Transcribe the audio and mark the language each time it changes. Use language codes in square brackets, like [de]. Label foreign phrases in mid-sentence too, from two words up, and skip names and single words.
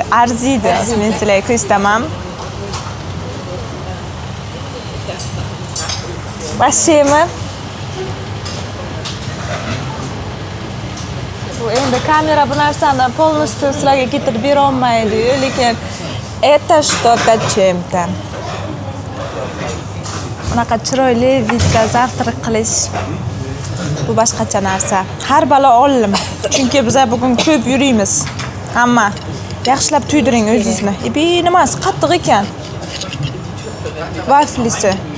[uz] Men sizlarga ko'rsataman. Başlayayım. Bu endi kamera bu narsani полностью sizlarga keltirib bera olmaydi, lekin [ru] это что-то чем-то. [uz] Bunaqa chiroyli vidda zavtrak qilish bu boshqacha narsa. Har balo olim. Chunki biz bugun ko'p yurimiz. Hamma yaxshilab tuydiring o'zingizni. Nimasi qattiq ekan. Vaflisi.